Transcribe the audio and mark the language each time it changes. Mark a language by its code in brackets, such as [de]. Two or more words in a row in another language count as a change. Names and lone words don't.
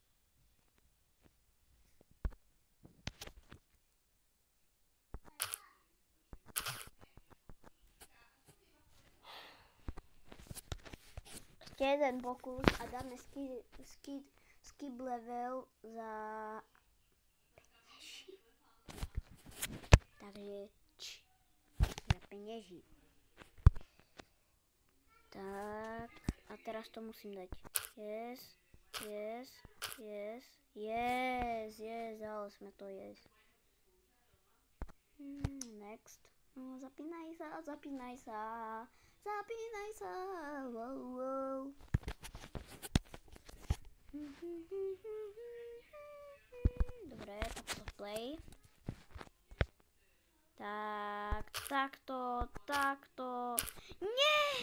[sk] Ešte jeden pokus a dáme [en] skip level [cs] za peněží. [sk] Takže [cs] za peněží. [sk] Tak a teraz to musím dať. Yes, dali sme to, yes. Next. No, zapínaj sa. Wow. Dobre, takto play. Takto. Nie!